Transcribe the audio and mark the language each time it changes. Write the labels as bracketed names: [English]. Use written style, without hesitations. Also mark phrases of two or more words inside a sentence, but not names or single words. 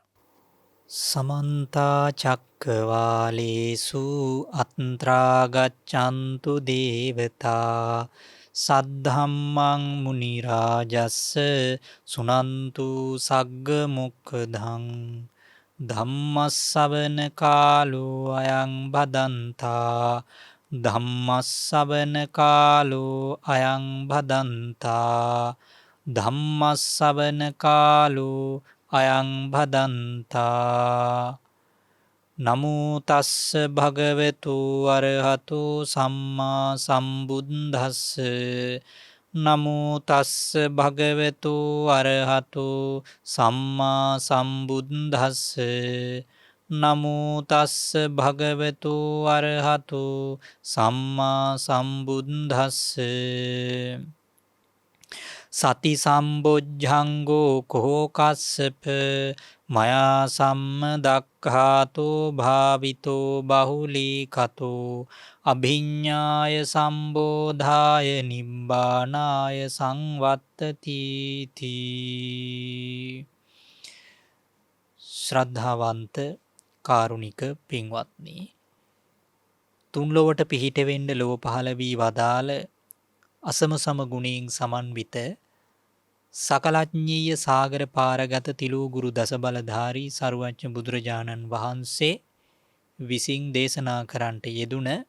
[Pali] සමන්ත චක්කවාලේසු අත්‍රා ගච්ඡන්තු දේවතා සද්ධම්මං මුනි රාජස්ස සුනන්තු සග්ග මොක්ඛදං ධම්මස්සවන කාලෝ අයං බදන්තා ධම්මස්සවන කාලෝ අයං බදන්තා ධම්මස්සවන කාලෝ අයං භදන්තා නමෝ තස්ස භගවතු අරහතෝ සම්මා සම්බුද්දස්ස නමෝ තස්ස භගවතු අරහතෝ සම්මා සම්බුද්දස්ස නමෝ තස්ස භගවතු අරහතෝ සම්මා සම්බුද්දස්ස සති සම්බොජ්ජංගෝ කෝකස්සප මයා සම්මදක්ඛාතෝ භාවිතෝ බහුලී කතෝ අභිඤ්ඤාය සම්බෝධාය නිබ්බානාය සංවත්තති තී. [Sinhala] ශ්‍රද්ධාවන්ත කාරුණික පින්වත්නි, තුන් ලොවට පිහිට වෙන්න ලොව පහළ වී වදාළ අසම සම ගුණයෙන් සමන්විත සකලඥීය සාගර පාරගත තිලූ ගුරු දස බලධාරී සරුවච්ච බුදුරජාණන් වහන්සේ විසින් දේශනා කරන්නට යෙදුන